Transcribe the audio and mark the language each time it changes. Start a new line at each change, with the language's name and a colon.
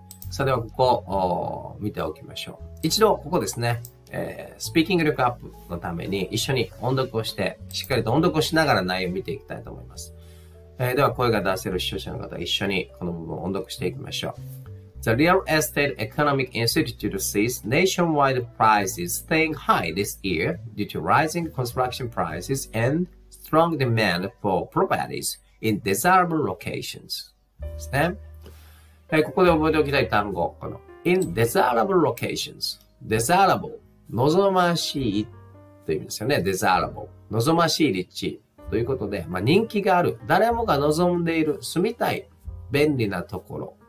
Japanese: それではここ、見ておきましょう。一度ここですね、スピーキング力アップのために一緒に音読をして、しっかりと音読をしながら内容を見ていきたいと思います。では声が出せる視聴者の方、一緒にこの部分を音読していきましょう。
English: The Real Estate Economic Institute sees nationwide prices staying high this year due to rising construction prices and strong demand for properties in desirable locations.
Japanese: ですね。ここで覚えておきたい単語、この
English: in desirable locations。
Japanese: desirable、望ましいという意味ですよね。 desirable、望ましい立地ということで、人気がある、誰もが望んでいる、住みたい、便利なところ。